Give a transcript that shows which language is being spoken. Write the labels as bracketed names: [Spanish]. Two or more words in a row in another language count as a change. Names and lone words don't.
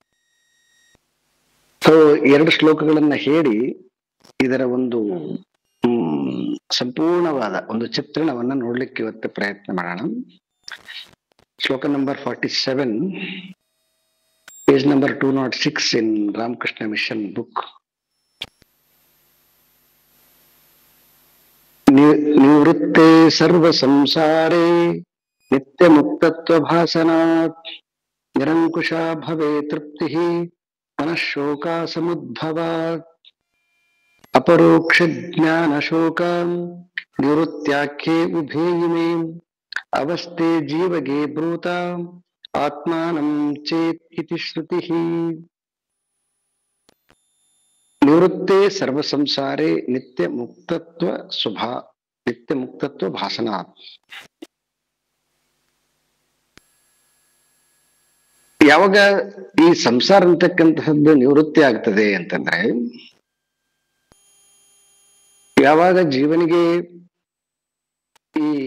[Kannada] ಸೊ 2 ಶ್ಲೋಕಗಳನ್ನ ಹೇಳಿ ಇದರ ಒಂದು ಸಂಪೂರ್ಣವಾದ ಒಂದು ಚಿತ್ರಣವನ್ನ ನೋಡ್ಲಿಕ್ಕೆ ಇವತ್ತು ಪ್ರಯತ್ನ ಮಾಡೋಣ. [English] ಶ್ಲೋಕ number 47, page number 206 in Ramakrishna Mission book. [Sanskrit] ನಿವೃತ್ತೆ ಸರ್ವ ಸಂಸಾರೇ ನಿತ್ಯ ಮುಕ್ತತ್ವ ಭಾಸನಾತ್ ನಿರಂಕುಶ ಭವೇ ತೃಪ್ತಿ ಮನಃಶೋಕ ಸಮುದ್ಭವಾತ್ ಅಪರೋಕ್ಷ ಜ್ಞಾನ ಶೋಕ ನಿವೃತ್ತ್ಯಾಖ್ಯೆ ಉಭೇಯಿಮೆ ಅವಸ್ಥೆ ಜೀವಗೆ ಬ್ರೂತ ಆತ್ಮಾನಂ ಚೇತ್ ಇತಿ ಶ್ರುತಿಃ ನಿವೃತ್ತೆ ಸರ್ವ ಸಂಸಾರೇ ನಿತ್ಯ ಮುಕ್ತತ್ವ ಭಾಸನ. [Kannada] ಯಾವಾಗ ಈ ಸಂಸಾರ ಅಂತಕ್ಕಂತಹದ್ದು ನಿವೃತ್ತಿ ಆಗ್ತದೆ ಅಂತಂದ್ರೆ, ಯಾವಾಗ ಜೀವನಿಗೆ ಈ